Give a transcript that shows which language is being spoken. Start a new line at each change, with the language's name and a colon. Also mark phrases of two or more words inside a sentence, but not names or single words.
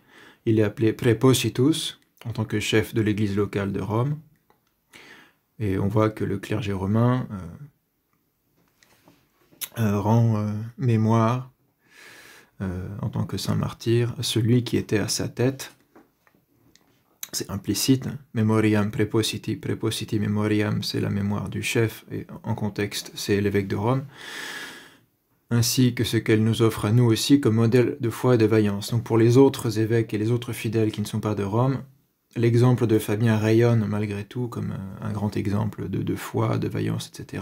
French: Il est appelé prepositus, en tant que chef de l'église locale de Rome. Et on voit que le clergé romain rend mémoire, en tant que saint martyr, à celui qui était à sa tête. C'est implicite,
Latin: memoriam prepositi memoriam,
French: c'est la mémoire du chef, et en contexte, c'est l'évêque de Rome, ainsi que ce qu'elle nous offre à nous aussi comme modèle de foi et de vaillance. Donc pour les autres évêques et les autres fidèles qui ne sont pas de Rome, l'exemple de Fabien rayonne malgré tout comme un grand exemple de foi, de vaillance, etc.